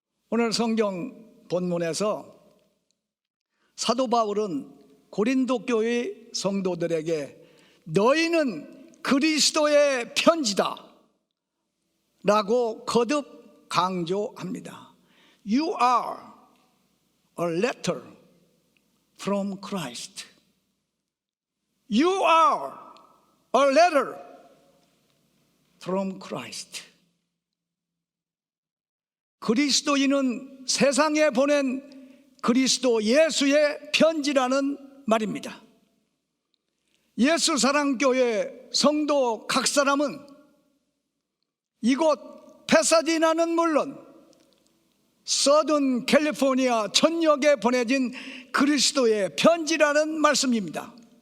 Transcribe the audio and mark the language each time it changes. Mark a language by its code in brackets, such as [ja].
[ko] 오늘 성경 본문에서 사도 바울은 고린도 교회 성도들에게 너희는 그리스도의 편지다 라고 거듭 강조합니다. [en] You are a letter from Christ. You are a letter from Christ. [ko] 그리스도인은 세상에 보낸 그리스도 예수의 편지라는 말입니다. 예수 사랑교회 성도 각 사람은 이곳 페사디나는 물론 서든 캘리포니아 전역에 보내진 그리스도의 편지라는 말씀입니다.